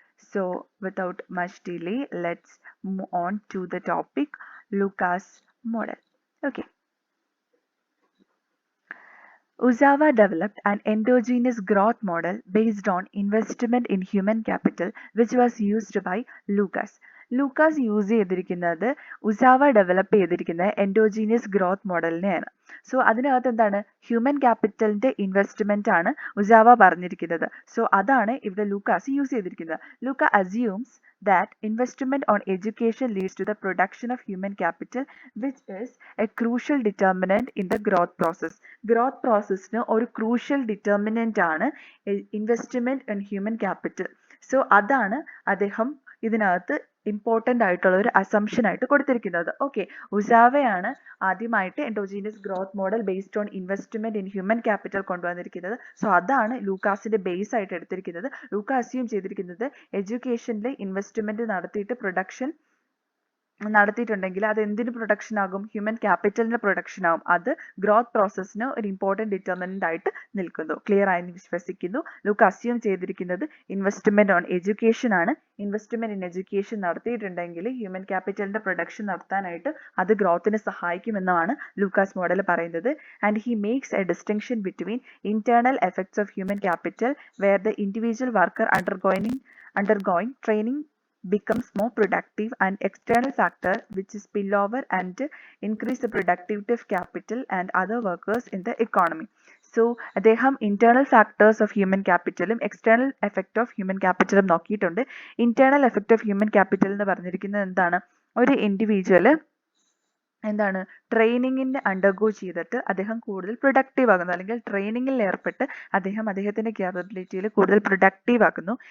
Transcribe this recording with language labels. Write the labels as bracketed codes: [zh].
[en] So without much delay, let's move on to the topic Lucas model. Okay. Uzawa developed an endogenous growth model based on investment in human capital, which was used by Lucas. [ml] Lucas use ചെയ്തിരിക്കുന്നത് ഉസാവ develop ചെയ്തിരിക്കുന്ന endogenous growth മോഡലിനെയാണ്. So അതിനകത്ത് എന്താണ് human ക്യാപിറ്റലിന്റെ investment ആണ് ഉസാവ പറഞ്ഞിരിക്കുന്നത്. So അതാണ് ഇവിടെ Lucas use ചെയ്തിരിക്കുന്നത്. [en] Lucas assumes that investment on education leads to the production of human capital, which is a crucial determinant in the growth process. Growth processന് ഒരു crucial determinant ആണ് investment in human capital. [ml] So അതാണ് അദ്ദേഹം ഇതിനകത്ത് important ആയിട്ടുള്ള ഒരു assumption ആയിട്ട് കൊടുത്തിരിക്കുന്നത്. Okay, ഉസാവയാണ് ആദ്യമായിട്ട് endogenous growth model based on investment in human capital കൊണ്ടുവന്നിരിക്കുന്നത്. സോ അതാണ് ലൂക്കാസിന്റെ ബേസ് ആയിട്ട് എടുത്തിരിക്കുന്നത്. ലൂക്ക അസ്യൂം ചെയ്തിരിക്കുന്നത് എഡ്യൂക്കേഷനിൽ ഇൻവെസ്റ്റ്മെന്റ് നടത്തിയിട്ട് പ്രൊഡക്ഷൻ നടത്തിയിട്ടുണ്ടെങ്കിൽ അത് എന്തിന് പ്രൊഡക്ഷൻ ആകും? ഹ്യൂമൻ ക്യാപിറ്റലിന്റെ പ്രൊഡക്ഷൻ ആകും. അത് ഗ്രോത്ത് പ്രോസസ്സിന് ഒരു ഇമ്പോർട്ടൻറ്റ് ഡിറ്റർമിനന്റ് ആയിട്ട് നിൽക്കുന്നു. ക്ലിയർ ആയി വിശ്വസിക്കുന്നു. ലൂക്ക അസ്യൂം ചെയ്തിരിക്കുന്നത് ഇൻവെസ്റ്റ്മെന്റ് ഓൺ എഡ്യൂക്കേഷൻ ആണ്. Investment in education നടത്തിയിട്ടുണ്ടെങ്കിൽ human ക്യാപിറ്റലിന്റെ production നടത്താനായിട്ട് അത് ഗ്രോത്തിന് സഹായിക്കുമെന്നാണ് ലൂക്കാസ് മോഡൽ പറയുന്നത്. [en] And he makes a distinction between internal effects of human capital where the individual worker undergoing training becomes more productive, and external factor which is spillover and increase the productivity of capital and other workers in the economy. [ml] So അദ്ദേഹം internal factors of human ക്യാപിറ്റലും external effect of human ക്യാപിറ്റലും നോക്കിയിട്ടുണ്ട്. Internal effect of human capital എന്ന് പറഞ്ഞിരിക്കുന്നത് എന്താണ്? ഒരു individual എന്താണ് ട്രെയിനിങ്ങിന് undergo ചെയ്തിട്ട് അദ്ദേഹം കൂടുതൽ പ്രൊഡക്റ്റീവ് ആകുന്നു, അല്ലെങ്കിൽ ട്രെയിനിങ്ങിൽ ഏർപ്പെട്ട് അദ്ദേഹത്തിന്റെ ക്യാപ്പബിലിറ്റിയിൽ കൂടുതൽ പ്രൊഡക്റ്റീവ് ആക്കുന്നു.